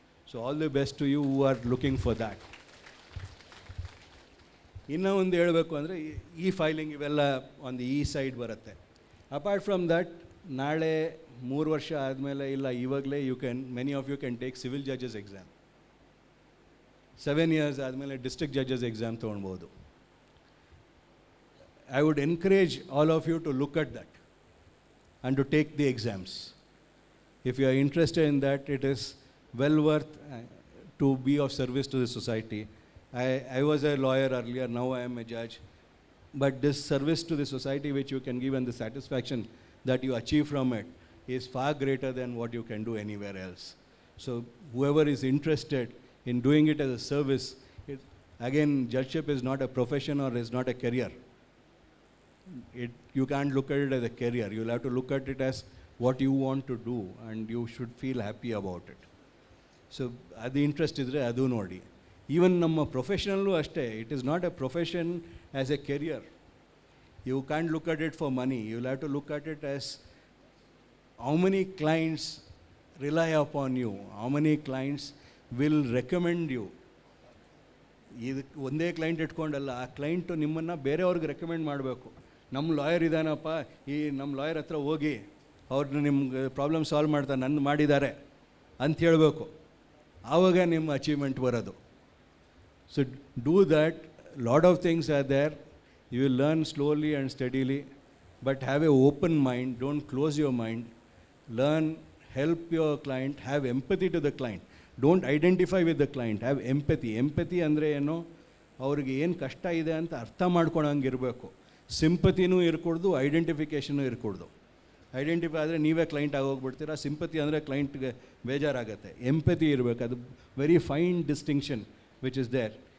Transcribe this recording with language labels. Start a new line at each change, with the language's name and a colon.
English: So all the best to you who are looking for that.
Kannada: ಇನ್ನೂ ಒಂದು ಹೇಳಬೇಕು ಅಂದರೆ ಫೈಲಿಂಗ್ ಇವೆಲ್ಲ
English: on the side
Kannada: ಬರುತ್ತೆ.
English: apart from that,
Kannada: ನಾಳೆ 3 ವರ್ಷ ಆದಮೇಲೆ ಇಲ್ಲ ಇವಾಗಲೇ
English: Many of you can take civil judges exam. 7 years
Kannada: ಆದಮೇಲೆ district judges exam ತೊಗೊಳ್ಬೋದು.
English: I would encourage all of you to look at that and to take the exams. If you are interested in that, it is well worth to be of service to the society. I was a lawyer earlier, now I am a judge. But this service to the society which you can give and the satisfaction that you achieve from it is far greater than what you can do anywhere else. So whoever is interested in doing it as a service, again, judgeship is not a profession or is not a career. You can't look at it as a career. You'll have to look at it as what you want to do and you should feel happy about it. So
Kannada: ಅದು interest ಇದ್ದರೆ ಅದು ನೋಡಿ. Even ನಮ್ಮ ಪ್ರೊಫೆಷನಲ್ಲೂ ಅಷ್ಟೇ,
English: It is not a profession as a career. You can look at it for money, you will have to look at it as how many clients rely upon you, how many clients will recommend you.
Kannada: ಇದಕ್ಕೆ ಒಂದೇ client ಇಟ್ಕೊಂಡಲ್ಲ, ಆ client ನಿಮ್ಮನ್ನು ಬೇರೆಯವ್ರಿಗೆ recommend ಮಾಡಬೇಕು. ನಮ್ಮ lawyer ಇದ್ದಾನಪ್ಪ, ಈ ನಮ್ಮ lawyer ಹತ್ರ ಹೋಗಿ ಅವ್ರನ್ನ ನಿಮ್ಗೆ ಪ್ರಾಬ್ಲಮ್ ಸಾಲ್ವ್ ಮಾಡ್ತಾರೆ, ನನ್ನ ಮಾಡಿದ್ದಾರೆ ಅಂತ ಹೇಳಬೇಕು. ಆವಾಗ ನಿಮ್ಮ ಅಚೀವ್ಮೆಂಟ್ ಬರೋದು.
English: So do that. Lot of things are there. You will learn slowly and steadily, but have a open mind, don't close your mind. Learn, help your client, have empathy to the client. Don't identify with the client, have empathy.
Kannada: Empathy ಅಂದರೆ ಏನು, ಅವ್ರಿಗೆ ಏನು ಕಷ್ಟ ಇದೆ ಅಂತ ಅರ್ಥ ಮಾಡ್ಕೊಳಂಗೆ ಇರಬೇಕು. ಸಿಂಪತಿನೂ ಇರ್ಕೊಡ್ದು, ಐಡೆಂಟಿಫಿಕೇಷನು ಇರ್ಕೊಡ್ದು. Identify ಆದರೆ ನೀವೇ ಕ್ಲೈಂಟ್ ಆಗೋಗ್ಬಿಡ್ತೀರಾ, ಸಿಂಪತಿ ಅಂದರೆ ಕ್ಲೈಂಟ್ಗೆ ಬೇಜಾರಾಗುತ್ತೆ. ಎಂಪತಿ ಇರಬೇಕು, ಅದು
English: Very fine distinction which is there.